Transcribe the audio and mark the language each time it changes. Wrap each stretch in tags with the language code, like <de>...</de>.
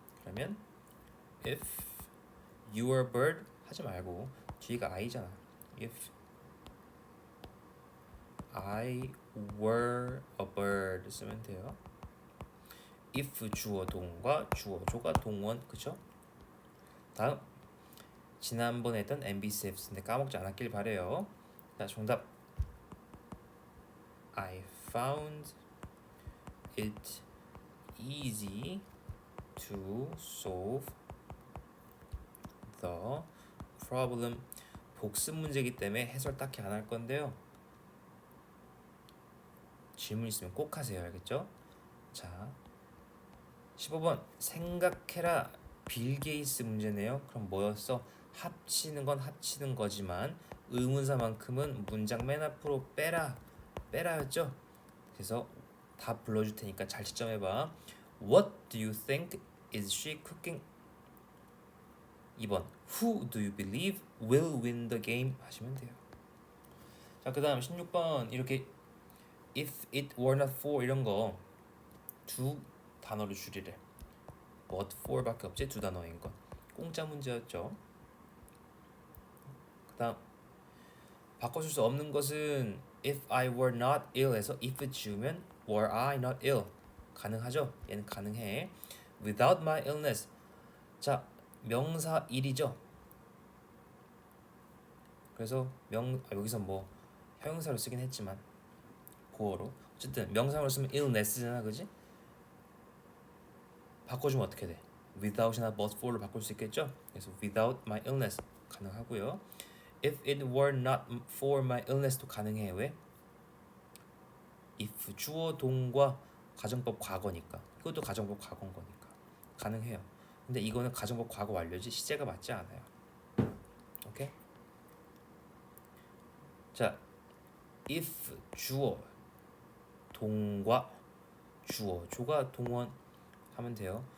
<ko>그러면</ko> <en>if you were a bird</en> <ko>하지 말고 뒤가 I잖아.</ko> <en>If I were a bird</en> <ko>쓰면 돼요. if 주어 동과 주어 조가 동원 그쵸? 다음 지난번에 했던 MBCF인데 까먹지 않았길 바래요. 자, 정답.</ko> <en>I found it easy to solve the problem.</en> <ko>복습 문제이기 때문에 해설 딱히 안 할 건데요. 질문 있으면 꼭 하세요. 알겠죠? 자, 15번 생각해라. 빌 게이츠 문제네요. 그럼 뭐였어? 합치는 건 합치는 거지만 의문사만큼은 문장 맨 앞으로 빼라였죠? 그래서 답 불러줄 테니까 잘 지점해봐.</ko> <en>What do you think is she cooking?</en> <ko>2번</ko> <en>Who do you believe will win the game? 하시면 돼요.</en> <ko>자, 그 다음 16번 이렇게</ko> <en>If it were not for</en> <ko>이런 거 두 단어로 줄이래.</ko> <en>What for</en> <ko>밖에 없지? 두 단어인 건 공짜 문제였죠. 그 다음 바꿔줄 수 없는 것은</ko> <en>If I were not ill</en> <ko>에서 if 지우면</ko> <en>Were I not ill</en> <ko>가능하죠? 얘는 가능해.</ko> <en>Without my illness.</en> <ko>자, 명사 일이죠. 그래서 여기서 뭐 형용사로 쓰긴 했지만 보어로 어쨌든 명사로 쓰면 illness잖아. 그지? 바꿔주면 어떻게 돼? without이나 but for로 바꿀 수 있겠죠? 그래서</ko> <en>without my illness</en> <ko>가능하고요.</ko> <en>If it were not for my illness</en> <ko>도 가능해. 왜? if 주어 동과 가정법 과거니까. 이것도 가정법 과거인 거니까 가능해요. 근데 이거는 가정법 과거 완료지 시제가 맞지 않아요. 오케이? 자, if 주어 동과 주어 조가 동원 하면 돼요.</ko>